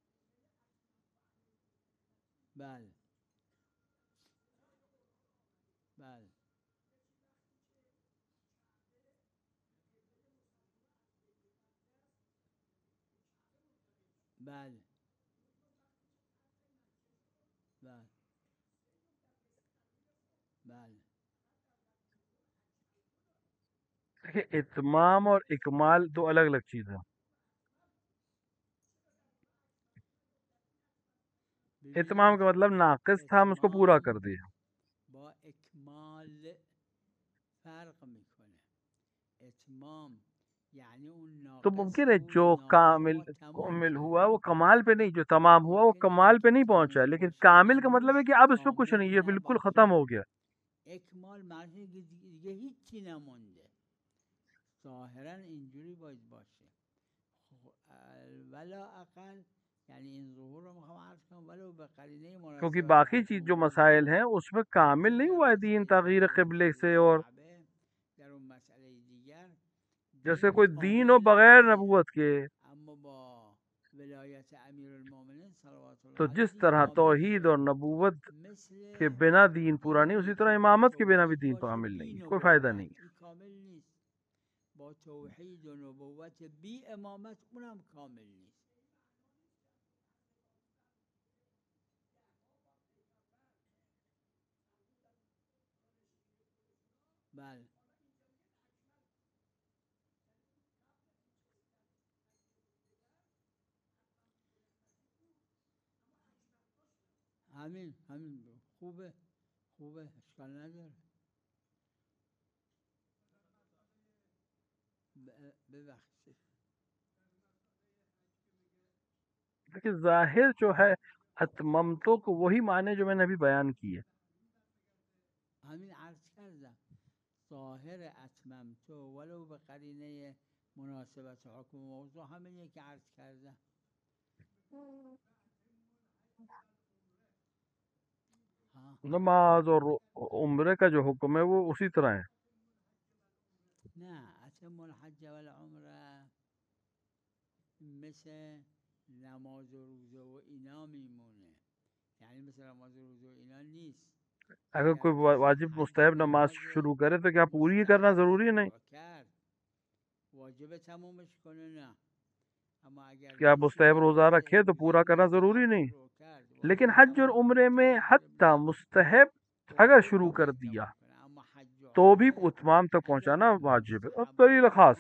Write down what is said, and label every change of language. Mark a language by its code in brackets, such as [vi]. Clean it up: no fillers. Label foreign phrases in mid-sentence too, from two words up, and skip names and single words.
[fa] بله بله بله بله بله. [ur] دیکھیں اتمام اور اکمال دو الگ الگ چیز ہیں. اتمام کا مطلب ناقص تھا، ہم اس کو پورا کر دیا. [fa] با اکمال فرق میکنه. اتمام یعنی اون تو ناقص [ur] ممکن ہے [fa] بود، [ur] جو ناقص [fa] کامل ما تمام کامل کرد. [ur] ہوا وہ کمال پہ نہیں، جو تمام ہوا وہ [fa] ممکنه [ur] کمال پہ [fa] اینکه [ur] نہیں پہنچا، [fa] تمام [ur] لیکن [fa] باشه [ur] کامل کا مطلب ہے [fa] هنوز [ur] کہ اب اس پہ کچھ [fa] کامل [ur] نہیں، یہ بالکل [fa] نباشه. [ur] ختم ہو گیا. [fa] اکمال معنی دیگه هیچی نمونده. ظاهرا اینجوری باید باشه. ولا اقل یعنی این ظهور رو میخوام عرض کنم ولو به قرینه [ur] کیونکہ [fa] مناسبت [ur] باقی چیز [fa] حکم [ur] جو [fa] موضوع. [ur] مسائل ہیں اس میں کامل [fa] چون [ur] نہیں [fa] در [ur] ہوا ہے دین [fa] مسئله تغییر تغییر [ur] قبلے سے. [fa] قبله [ur] اور [fa] کعبه در اون مسئله دیگر [ur] جیسے [fa] دین [ur] کوئی دین ہو [fa] کامل [ur] بغیر [fa] نبوده، [ur] نبوت کے، [fa] اما با ولایت امیر المومنین صلوات [ur] تو [fa] الله علیه [ur] جس [fa] دین [ur] طرح [fa] کامل [ur] توحید [fa] شد. [ur] اور نبوت [fa] مثل [ur] کے بنا دین پورا نہیں، [fa] دینی [ur] اسی طرح [fa] که با [ur] امامت کے بنا بھی [fa] توحید دین باشه کامل بی [ur] نہیں، کوئی فائدہ [fa] نبوت، [ur] نہیں. [fa] این کامل نیست. با توحید و نبوت بی امامت اونم کامل نیست. بله همین خوبه خوبه اشکال نداره. ببخشید. [ur] لیکن ظاہر جو ہے اتممتو کو وہی معنی جو میں نے ابھی بیان کی ہے. [fa] همین عرض کردم ظاهر اتممتو ولو به قرینه مناسبت حکم موضوع همینه که عرض کردم. [ur] ہاں نماز اور عمرے کا جو حکم ہے وہ اسی طرح ہے. [fa] نه [ar] اتم الحج والعمره [fa] مثل نماز و روزه و اینا میمونه، یعنی مثل نماز و روزه و اینا نیست. اگر [ur] اگر کوئی [fa] کسی واجب حج [ur] مستحب نماز [fa] نماز [ur] شروع کرے تو کیا پوری ہی کرنا [fa] مستحب [ur] ضروری ہے؟ نہیں. [fa] شروع کرد واجب تمومش کنه نه، اما اگر [ur] کیا [fa] کسی [ur] مستحب روزہ [fa] نماز [ur] رکھے تو [fa] روزه [ur] پورا کرنا ضروری [fa] مستحب [ur] نہیں. [fa] شروع کرد [ur] لیکن [fa] واجب [ur] حج اور [fa] تمام [ur] عمرے [fa] کنه [ur] میں [fa] که واجب حتی نیست. [ur] مستحب اگر [fa] عمره [ur] شروع [fa] تا [ur] کر [fa] باید [ur] دیا [fa] تمام کنه، اما حج و [ur] تو بھی [fa] عمره [ur] اتمام تک [fa] اگر [ur] پہنچانا واجب ہے. اور دلیل [fa] مستحبات [ur] خاص ہے.